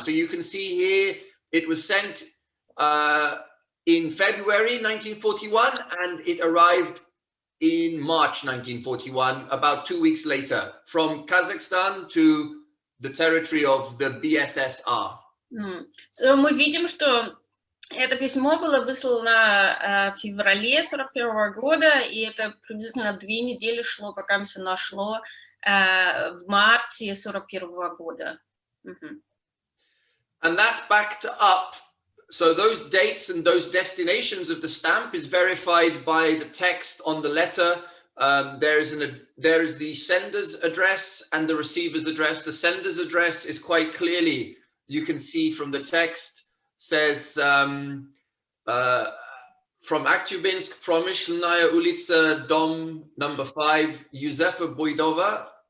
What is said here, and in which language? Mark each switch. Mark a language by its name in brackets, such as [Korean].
[English] So you can see here it was sent in February 1941, and it arrived in March 1941, about 2 weeks later, from Kazakhstan to the territory of the BSSR. [Russian] So мы видим, что это письмо было выслано в феврале 41 года, и это приблизительно 2 недели шло, пока все нашло в марте 41 года. [English] And that's backed up. So those dates and those destinations of the stamp is verified by the text on the letter. There is the sender's address and the receiver's address. The sender's address is quite clearly, you can see from the text, says from Aktubinsk, Promyshlnaya Ulitsa, Dom number 5, Юзефе Буйдовой.